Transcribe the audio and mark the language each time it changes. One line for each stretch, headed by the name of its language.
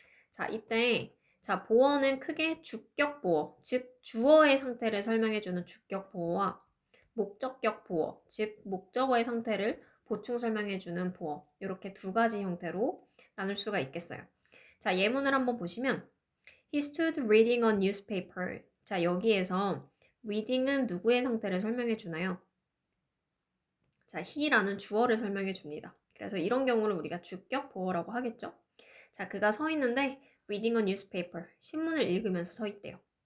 Korean: 자, 이때 자, 보어는 크게 주격 보어, 즉 주어의 상태를 설명해주는 주격 보어와 목적격 보어, 즉 목적어의 상태를 보충 설명해주는 보어 이렇게 두 가지 형태로 나눌 수가 있겠어요. 자, 예문을 한번 보시면
English: He stood reading a newspaper.
Korean: 자, 여기에서 reading은 누구의 상태를 설명해 주나요? 자, he라는 주어를 설명해 줍니다. 그래서 이런 경우를 우리가 주격 보어라고 하겠죠? 자, 그가 서 있는데
English: reading a newspaper,
Korean: 신문을 읽으면서 서 있대요.